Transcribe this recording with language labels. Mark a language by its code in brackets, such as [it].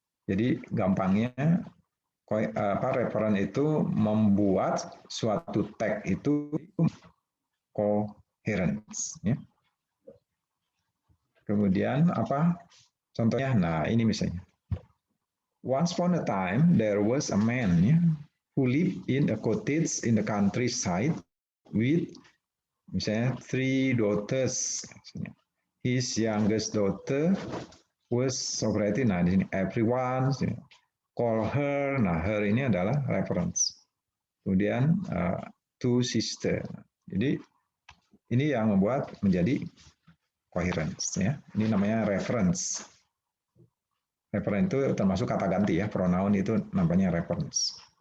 [id] Jadi gampangnya referen itu membuat suatu teks itu coherence. Ya. Kemudian apa contohnya? Nah ini misalnya. [en] Once upon a time there was a man who lived in a cottage in the countryside with [id] misalnya [en] 3 daughters. His youngest daughter was operating. [id] Nah di sini [en] everyone call her. [id] Nah her ini adalah reference. Kemudian [en] two sister. [id] Jadi ini yang membuat menjadi coherence ya. Ini namanya reference. Reference itu termasuk kata ganti ya, pronoun itu namanya reference.